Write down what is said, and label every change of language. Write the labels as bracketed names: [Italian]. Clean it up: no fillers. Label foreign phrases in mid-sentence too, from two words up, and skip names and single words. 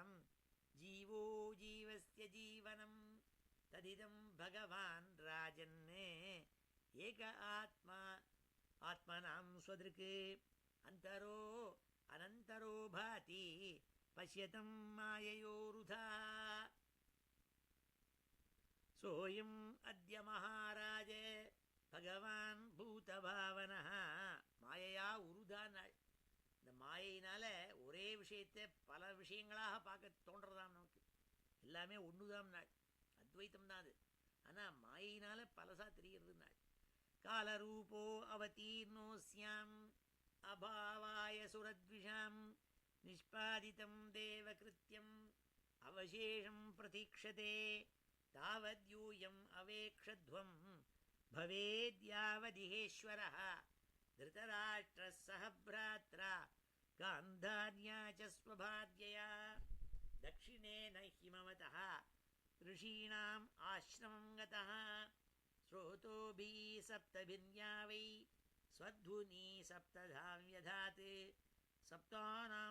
[Sanskrit] जीवो जीवस्य जीवनं तदिदं भगवान् राजन् एक आत्मा आत्मनां स्वदृक् अन्तरो अनन्तरो भाति पश्यतं माययोरुधा सोऽयम् अद्य महाराज भगवान् भूतभावनः மாயையா உருதானாள். [Tamil] இந்த மாயையினால ஒரே விஷயத்தை பல விஷயங்களாக பார்க்க தோன்றதாம். நமக்கு எல்லாமே ஒண்ணுதாம் நாள், அத்வைத்தம் தான் அது. ஆனா மாயினால பலசா தெரிகிறது நாள். [Sanskrit] कालरूपो अवतीर्णोऽस्याम् अभावाय सुरद्विषाम् निष्पादितं देवकृत्यम् अवशेषं प्रतीक्षते तावद्यूयम् अवेक्षध्वम् भवेद्यावदिहेश्वरः धृतराष्ट्रः सह भ्रात्रा गान्धार्या च स्वभार्यया दक्षिणेन हिमवतः ऋषीणाम् आश्रमं गतः स्रोतोभिः सप्तभिर्या वै स्वध्वनि सप्तधां व्यधात् सप्तानां